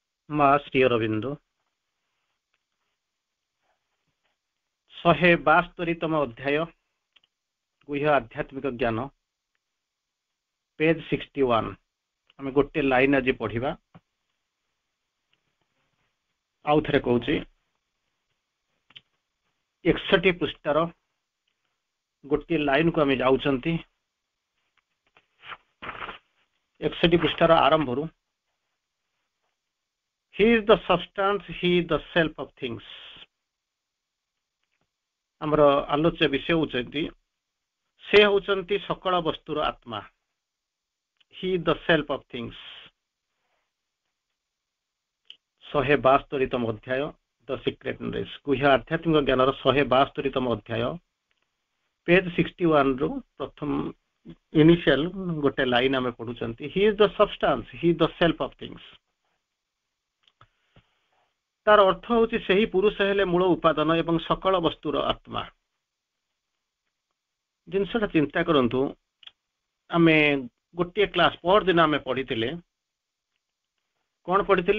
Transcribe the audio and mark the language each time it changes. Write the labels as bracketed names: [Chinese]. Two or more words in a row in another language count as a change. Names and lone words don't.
[Odia] ମା ଶ୍ରୀ ଅରବିନ୍ଦ 172ତମ ଅଧ୍ୟାୟ ଗୁହ୍ୟ ଆଧ୍ୟାତ୍ମିକ ଜ୍ଞାନ ପେଜ 61 ଆମେ ଗୋଟେ ଲାଇନ ଆଜି ପଢିବା। ଆଉ ଥରେ କହୁଛି 61 ପୃଷ୍ଠାର ଗୋଟିଏ ଲାଇନକୁ ଆମେ ଯାଉଛନ୍ତି। 61 ପୃଷ୍ଠାର ଆରମ୍ଭରୁ [English] He is the substance, he is the self of things। [Odia] ଆମର ଆଲୋଚ୍ୟ ବିଷୟ ହେଉଛନ୍ତି ସେ ହେଉଛନ୍ତି ସକଳ ବସ୍ତୁର ଆତ୍ମା। [English] He is the self of things। [Odia] 172ତମ ଅଧ୍ୟାୟ ଦ ସିକ୍ରେଟ ନଲେଜ ଗୁହ୍ୟ ଆଧ୍ୟାତ୍ମିକ ଜ୍ଞାନର 172ତମ ଅଧ୍ୟାୟ ପେଜ 61 ରୁ ପ୍ରଥମ ଇନିସିଆଲ ଗୋଟେ ଲାଇନ ଆମେ ପଢୁଛନ୍ତି। [English] He is the substance, he is the self of things। [Odia] ତାର ଅର୍ଥ ହେଉଛି ସେହି ପୁରୁଷ ହେଲେ ମୂଳ ଉପାଦାନ ଏବଂ ସକଳ ବସ୍ତୁର ଆତ୍ମା। ଜିନିଷଟା ଚିନ୍ତା କରନ୍ତୁ, ଆମେ ଗୋଟିଏ କ୍ଲାସ ପରଦିନ ଆମେ ପଢିଥିଲେ, କଣ ପଢିଥିଲେ?